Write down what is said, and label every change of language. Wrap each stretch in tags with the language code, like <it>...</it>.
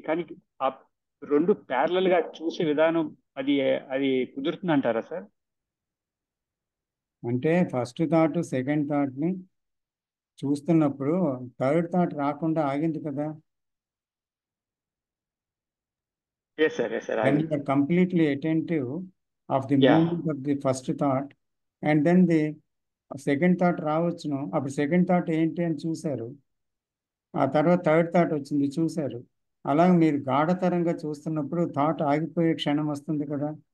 <te>కానీ ఆ రెండు ప్యారలల్ గా చూసే విధానం అది అది కుదురుతుంది అంటారా సార్? అంటే ఫస్ట్ థాట్ సెకండ్ థాట్ని చూస్తున్నప్పుడు థర్డ్ థాట్ రాకుండా ఆగింది కదా.</te> <en>Yes, sir. Yes, sir. When you are completely attentive of the Yeah. movement of the first thought, and then the second thought</en> <te>రావచ్చును, అప్పుడు సెకండ్ థాట్ ఏంటి అని చూశారు, ఆ తర్వాత థర్డ్ థాట్ వచ్చింది చూశారు. అలాగే మీరు గాఢతరంగా చూస్తున్నప్పుడు థాట్ ఆగిపోయే క్షణం వస్తుంది కదా.</te>